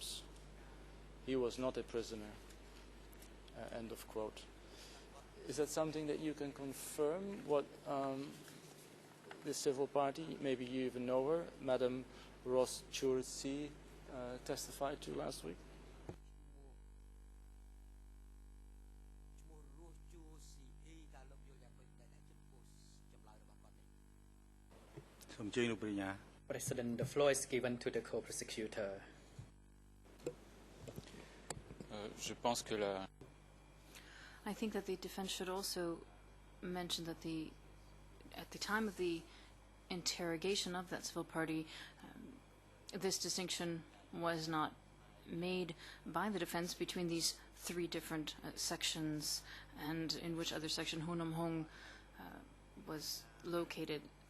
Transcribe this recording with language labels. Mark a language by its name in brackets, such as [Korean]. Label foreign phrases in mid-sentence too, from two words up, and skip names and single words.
[English] He was not a prisoner." End of quote. Is that something that you can confirm, what the civil party, maybe you even know her, Madam Ross Chursi, testified to last week? [Khmer] សូមអញ្ជើញលោកប្រញ្ញា [English] President, the floor is given to the co-prosecutor. [French] Je pense que [English] I think that the defense should also mention that at the time of the interrogation of that civil party, this distinction was not made by the defense between these three different sections and in which other section Ho Nam Hong was located.